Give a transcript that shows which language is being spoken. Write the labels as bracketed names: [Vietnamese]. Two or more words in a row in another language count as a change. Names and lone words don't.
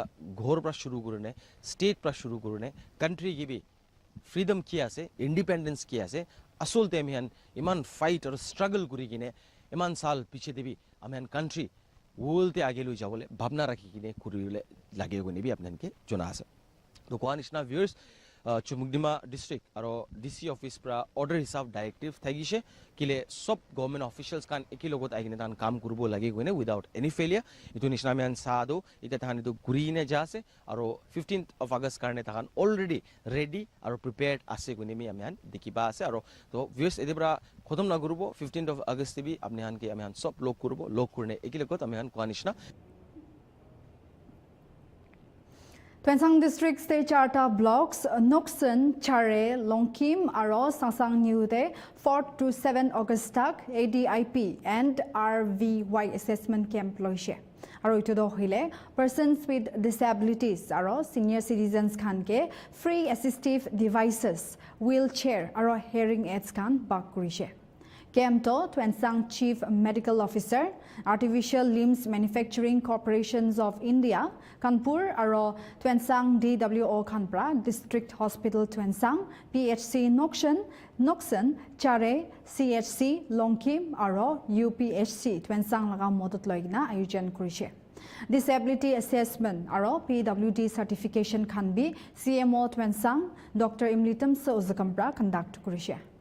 [Naga Pidgin] ghor pra shuru kurune state pra shuru kurune country ki bi freedom ki ase independence ki ase asol te ami han iman [English] fight or struggle [Naga Pidgin] kuri gine iman sal piche debi ami han country world te age loi jabole bhabna rakhi kine kurile lage gone bi apnan ke jona ase to koanishna viewers Chumukdima district aro [English] DC office [Naga Pidgin] pra order hisab directive thagise kile sob [English] government officials [Naga Pidgin] kan ekilogot agine tan kam kurbo lage gone [English] without any failure [Naga Pidgin] itu nishna man sado ita tan itu kurine jase aro [English] 15th of August [Naga Pidgin] karne tan [English] already ready [Naga Pidgin] aro prepared ase gone mi aman dikiba ase aro to viewers edibra khotom na gurubo [English] 15th of August [Naga Pidgin] bi apni han ke aman sob log kurbo log kurne ekilogot aman koanishna Twensang district state charta blocks Noksen, Chare, Longkim, Aro, Sangsang New Day, 4 to 7 August tak [English] ADIP and RVY assessment camp [Naga Pidgin] loise. Aro ito do hile [English] persons with disabilities [Naga Pidgin] aro [English] senior citizens [Naga Pidgin] kan ke [English] free assistive devices, wheelchair [Naga Pidgin] aro [English] hearing aids [Naga Pidgin] kan bak kurise. Kemto Twensang Chief Medical Officer, Artificial Limbs Manufacturing Corporations of India, Kanpur, Aro Twensang DWO Kanpra, District Hospital Twensang, PHC Noksen, Chare, CHC Longkim, Aro UPHC Twensang Laga Modot Loigna Ayujan Kurishe. [English] Disability Assessment [Naga Pidgin] Aro [English] PWD certification [Naga Pidgin] can be CMO Twensang, Dr. Imlitam Sozakampra conduct Kurishe.